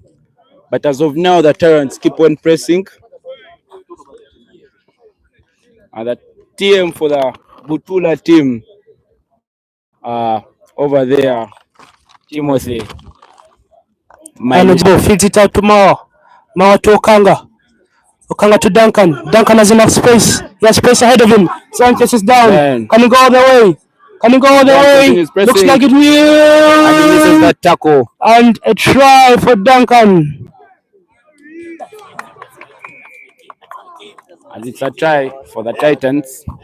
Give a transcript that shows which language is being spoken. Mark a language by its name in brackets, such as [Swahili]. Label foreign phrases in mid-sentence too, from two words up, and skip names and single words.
[English] But as of now, the Tyrants keep on pressing. And the TM for the Butula team over there, Timothy. Manageable feeds it out to Mawa. Mawa to Okanga. Okanga to Duncan. Duncan has enough space. He has space ahead of him. Sanchez is down. Man. Can he go all the way? Can he go all the way? Looks like it will. And he misses that tackle. And a try for Duncan. And it's a try for the Titans.